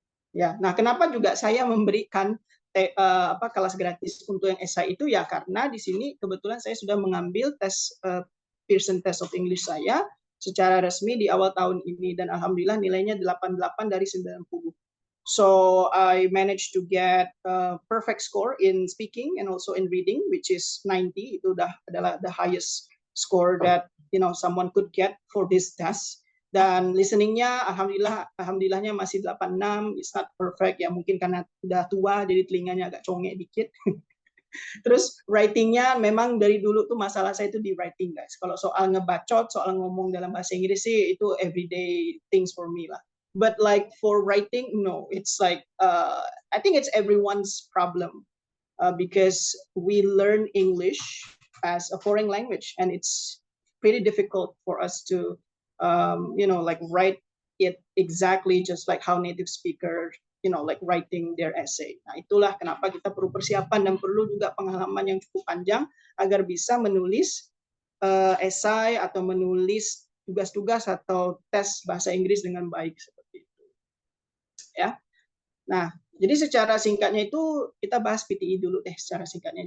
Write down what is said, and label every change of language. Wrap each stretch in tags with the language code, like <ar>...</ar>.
<id>Ya, nah kenapa juga saya memberikan kelas gratis untuk yang SI itu ya karena di sini kebetulan saya sudah mengambil tes Pearson Test of English saya secara resmi di awal tahun ini dan alhamdulillah nilainya 88 dari 90.</id> <en>So I managed to get a perfect score in speaking and also in reading, which is 90.</en> <id>Itu adalah</id> <en>the highest score that someone could get for this test.</en> <id>Dan listeningnya alhamdulillahnya masih 86,</id> <en>it's not perfect</en> <id>ya, mungkin karena udah tua jadi telinganya agak congek dikit. Terus writingnya memang dari dulu tuh masalah saya itu di writing guys. Kalau soal ngebacot, soal ngomong dalam bahasa Inggris sih itu</id> <en>everyday things for me</en> <id>lah.</id> <en>But like for writing, no, it's like I think it's everyone's problem because we learn English as a foreign language and it's pretty difficult for us to like write it exactly just like how native speakers like writing their essay.</en> <id>Nah, itulah kenapa kita perlu persiapan dan perlu juga pengalaman yang cukup panjang agar bisa menulis esai atau menulis tugas-tugas atau tes bahasa Inggris dengan baik seperti itu. Ya. Nah, jadi secara singkatnya itu kita bahas PTE dulu deh secara singkatnya.</id>